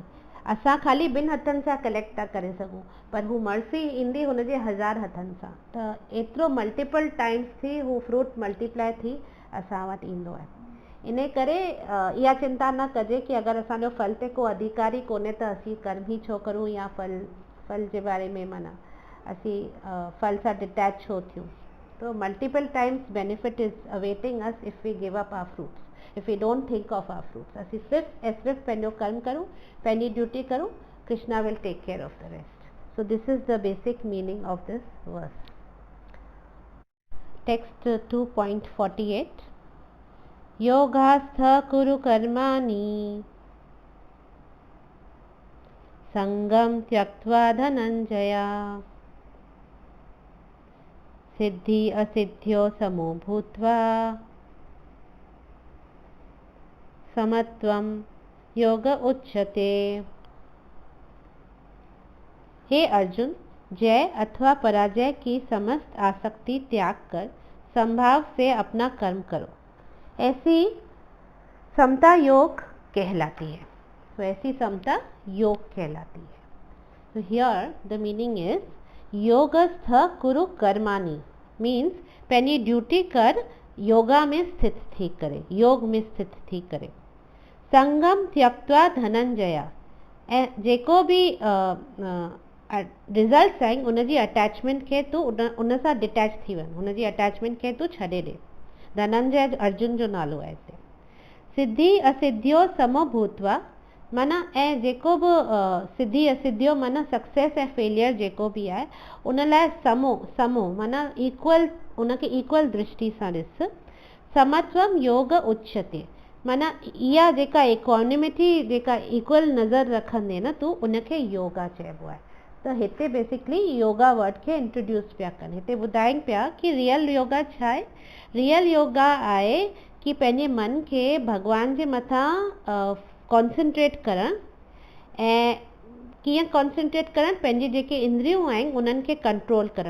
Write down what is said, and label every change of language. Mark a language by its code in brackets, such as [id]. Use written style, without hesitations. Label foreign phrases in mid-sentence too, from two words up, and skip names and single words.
[sd] असां ख़ाली 2 हथनि सां कलेक्ट था करे सघूं, पर हू मर्सी ईंदी हुनजे 1000 हथनि सां, त एतिरो [en] multiple times [sd] थी हू फ्रूट मल्टीप्लाई थी असां वटि ईंदो आहे। इन करे इहा चिंता न कजे कि अगरि असांजो फल ते को अधिकार ई कोन्हे त असीं कर्म ई छो करूं या फल जे बारे में माना असीं फल सां डिटैच छो थियूं। [en] So multiple times benefit is awaiting us if we give up our fruits, if we don't think of our fruits, इफ वी डोंट थिंक ऑफ आवर फ्रूट्स। [sd] असीं सिर्फ पंहिंजो कर्म करूं, पंहिंजी ड्यूटी करूं, [en] Krishna will take care of the rest. So this is the basic meaning of this verse. [sa] टेक्स्ट 2.48 योगास्थ कुरु कर्माणि संगम त्यक्त्वा धनंजया सिद्धि असिद्ध्यो समो भूत्वा समत्वम योग उच्यते। [hi] हे अर्जुन, जय अथवा पराजय की समस्त आसक्ति त्याग कर संभाव से अपना कर्म करो, ऐसी समता योग कहलाती है। तो ऐसी समता योग कहलाती है। [en] So here the meaning is [sa] योगस्थ कुरु कर्माणि [sd] मीन्स पंहिंजी ड्यूटी कर योगा में स्थित थी करे, योग में स्थित थी करे। [sa] संगम त्यक्त्वा धनंजया, [sd] ऐं जेको बि रिज़ल्ट्स आहिनि उनजी अटैचमेंट खे तूं उन सां डिटैच थी वञ, उनजी अटैचमेंट खे तूं छॾे ॾे। धनंजय अर्जुन जो नालो आहे हिते। [sa] सिद्धि असिद्धियो समो भूत्वा [sd] माना ऐं जेको बि [sa] सिद्धि असिद्धियो [sd] माना सक्सेस ऐं फेलियर जेको बि आहे उन लाइ समो समो माना इक्वल, उनखे इक्वल दृष्टि सां ॾिस। [sa] समत्वम योग उच्यते [sd] माना इहा जेका इक्वानिमिटी जेका इक्वल नज़र रखंदे न तूं उनखे योगा चइबो आहे। त हिते बेसिकली योगा वर्ड खे इंट्रोड्यूस पिया कनि। हिते ॿुधाइनि पिया कि [en] real yoga [sd] छा आहे। [en] real yoga [sd] आहे कि पंहिंजे मन खे भॻवान जे मथां कॉन्सेंट्रेट करणु ऐं कीअं कॉन्सेंट्रेट करणु, पंहिंजी जेके इंद्रियूं आहिनि उन्हनि खे कंट्रोल करणु।